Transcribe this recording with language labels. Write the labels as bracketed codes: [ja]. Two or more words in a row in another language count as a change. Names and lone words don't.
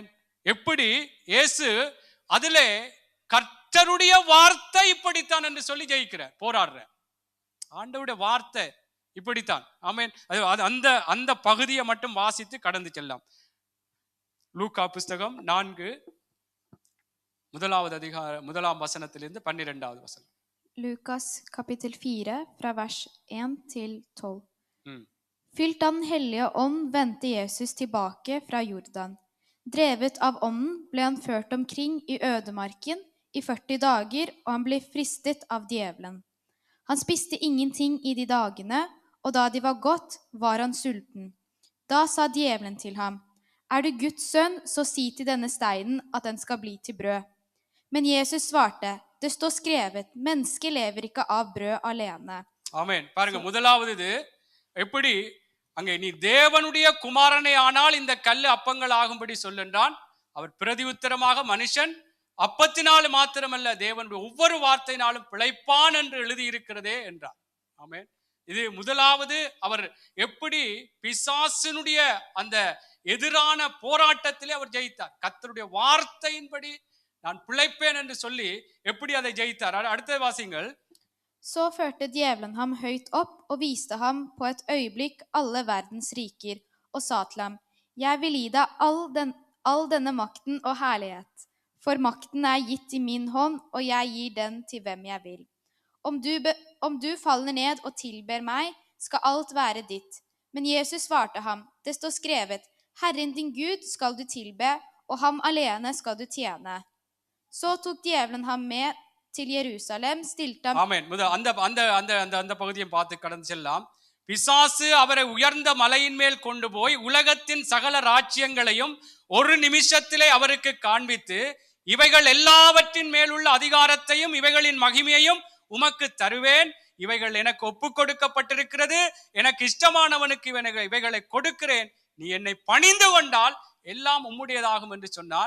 [ta] எப்படி இயேசு அதிலே கர்த்தருடைய வார்த்தை இப்படித்தான் என்று சொல்லி ஜெயிக்கிறார், போராடுற. ஆண்டவருடைய வார்த்தை இப்படித்தான். ஆமென். அந்த அந்த பகுதியை மட்டும் வாசித்து கடந்து செல்லாம். லூக்கா புஸ்தகம் 4 1வது அதிகாரம் 1ஆம் வசனத்திலிருந்து 12வது வசனம். [no] Lukas kapittel 4 fra vers 1 til 12. Fylt av Den hellige ånd vendte Jesus tilbake fra Jordan. Drevet av ånden ble han ført omkring i ødemarken i 40 dager, og han ble fristet av djevelen. Han spiste ingenting i de dagene, og da de var gått, var han sulten. Da sa djevelen til ham, er du Guds sønn, så si til denne steinen at den skal bli til brød. Men Jesus svarte, det står skrevet, mennesket lever ikke av brød alene. [ta] ஆமென். பாருங்க, முதலாவது இது எப்படி அங்கே நீ தேவனுடைய குமாரனே ஆனால் இந்த கல்லு அப்பங்கள் ஆகும்படி சொல்லுன்றான். அவர் பிரதி உத்தரமாக மனுஷன் அப்பத்தினால் மாத்திரமல்ல தேவனுடைய ஒவ்வொரு வார்த்தையினாலும் பிழைப்பான் என்று எழுதி இருக்கிறதே என்றார். ஆமென். இது முதலாவது. அவர் எப்படி பிசாசினுடைய அந்த எதிரான போராட்டத்திலே அவர் ஜெயித்தார். கர்த்தருடைய வார்த்தையின்படி நான் பிழைப்பேன் என்று சொல்லி எப்படி அதை ஜெயித்தார். அடுத்த வாசிங்கள். [no] Så førte djevelen ham høyt opp og viste ham på et øyeblikk alle verdens riker, og sa til ham, jeg vil gi deg all denne makten og herlighet, for makten er gitt i min hånd, og jeg gir den til hvem jeg vil. Om du faller ned og tilber meg, skal alt være ditt. Men Jesus svarte ham, det står skrevet, Herren din Gud skal du tilbe, og ham alene skal du tjene. Så tok djevelen ham med til Jerusalem, stilte ham. [ta] ஆமென். அந்த பகுதியை பார்த்து கடந்து செல்லாம். பிசாசு அவரை உயர்ந்த மலையின் மேல் கொண்டு போய் உலகத்தின் சகல ராஜ்யங்களையும் ஒரு நிமிஷத்திலே அவருக்கு காண்பித்து, இவைகள் எல்லாவற்றின் மேலுள்ள அதிகாரத்தையும் இவைகளின் மகிமையையும் உமக்கு தருவேன், இவைகள் எனக்கு ஒப்பு கொடுக்கப்பட்டிருக்கிறது, எனக்கு இஷ்டமானவனுக்கு இவைகளை கொடுக்கிறேன், நீ என்னை பணிந்து கொண்டால் எல்லாம் உம்முடையதாகும் என்று சொன்னான்.